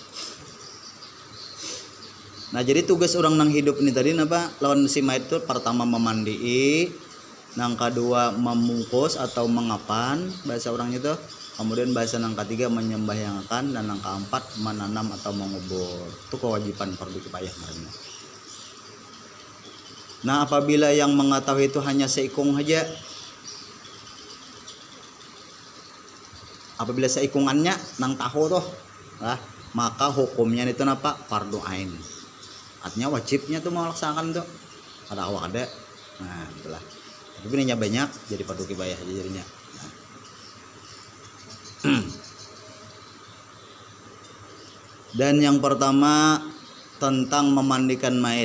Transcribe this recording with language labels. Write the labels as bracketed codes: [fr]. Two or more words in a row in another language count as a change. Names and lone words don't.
[bjn] Nah jadi tugas orang nang hidup ini tadi napa lawan si mayit itu pertama memandii, nang kedua memungkus atau mengapan bahasa orang itu, kemudian bahasa nang ketiga menyembahyangan, dan nang keempat menanam atau mengubur. [id] Itu kewajiban fardu kifayah mereka. [bjn] Nah apabila yang mengetahui itu hanya seikung saja, apabila seikungannya nang tahu tuh, [id] maka hukumnya itu apa? Fardu ain. [bjn] Artinya wajibnya tuh melaksanakan tuh. Ada awak ada. Nah, itulah. [id] Tapi ini banyak jadi fardu kifayah aja jadinya. Nah. Dan yang pertama tentang memandikan mayit.